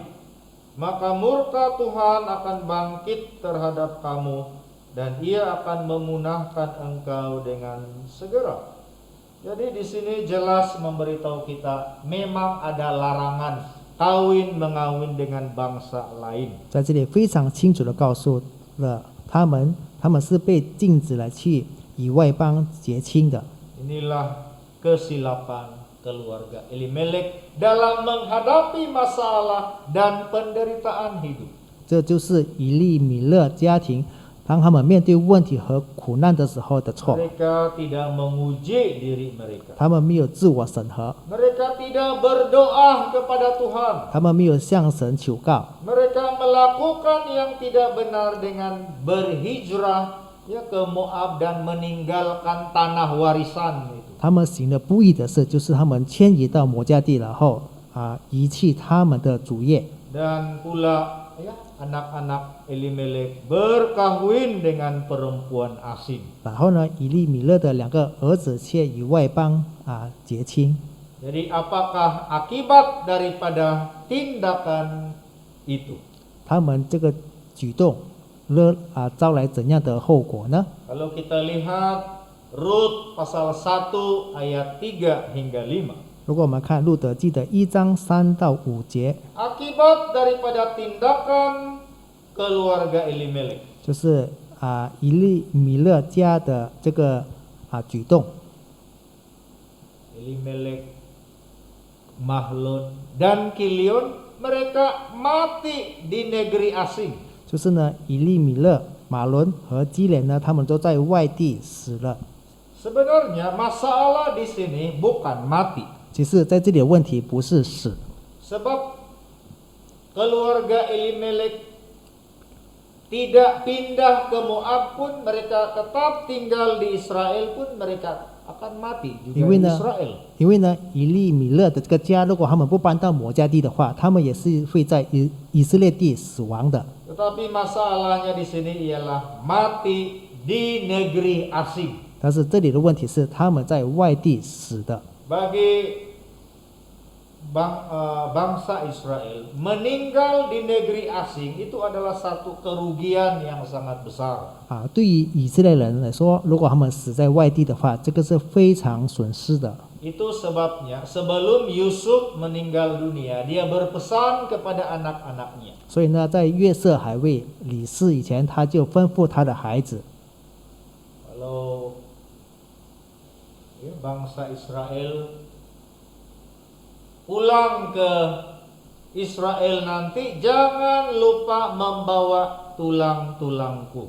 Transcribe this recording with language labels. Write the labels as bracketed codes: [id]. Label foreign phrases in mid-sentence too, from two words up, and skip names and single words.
[ms] Maka murka Tuhan akan bangkit terhadap kamu, dan Ia akan memunahkan engkau dengan segera. Jadi di sini jelas memberitahu kita memang ada larangan kawin mengawin dengan bangsa lain. [zh] 在这里非常清楚的告诉了他们是被禁止来去以外邦结亲的。 [ms] Inilah kesilapan keluarga Elimelek dalam menghadapi masalah dan penderitaan hidup. [zh] 这就是以利米勒家庭当他们面对问题和苦难的时候的错。 [ms] Mereka tidak menguji diri mereka. [zh] 他们没有自我审核， [ms] Mereka tidak berdoa kepada Tuhan. [zh] 他们没有向神求告， [ms] Mereka melakukan yang tidak benar dengan berhijrah ke Moab dan meninggalkan tanah warisan itu. [zh] 他们行了不义的事，就是他们迁移到摩加地，然后遗弃他们的主业。 [ms] Dan pula anak-anak Elimelek berkahwin dengan perempuan asing. [zh] 然后呢，以利米勒的两个儿子却与外邦结亲。 [ms] Jadi apakah akibat daripada tindakan itu? [zh] 他们这个举动招来怎样的后果呢？ [ms] Kalau kita lihat Rut pasal 1 ayat 3 hingga 5. [zh] 如果我们看路德记的1章3到5节， [ms] Akibat daripada tindakan keluarga Elimelek. [zh] 就是以利米勒家的这个举动， [ms] Elimelek, Mahlon, dan Kilion mereka mati di negeri asing. [zh] 就是呢，以利米勒、马伦和基连呢，他们都在外地死了。 [ms] Sebenarnya masalah di sini bukan mati. [zh] 其实在这里的问题不是死， [ms] Sebab keluarga Elimelek tidak pindah ke Moab pun, mereka tetap tinggal di Israel pun, mereka akan mati juga [zh] 因为 [ms] di [zh] 呢 [ms] Israel. [zh] 因为呢，以利米勒的这个家，如果他们不搬到摩加地的话，他们也是会在以色列地死亡的。 [ms] Tetapi masalahnya di sini ialah mati di negeri asing. [zh] 但是这里的问题是他们在外地死的。 [ms] Bagi bangsa Israel meninggal di negeri asing itu adalah satu kerugian yang sangat besar. [zh] 对于以色列人来说，如果他们死在外地的话，这个是非常损失的。 [ms] Itu sebabnya sebelum Yusuf meninggal dunia, dia berpesan kepada anak-anaknya. [zh] 所以呢，在约瑟还未离世以前，他就吩咐他的孩子， [ms] Kalau bangsa Israel pulang ke Israel nanti, jangan lupa membawa tulang-tulangku.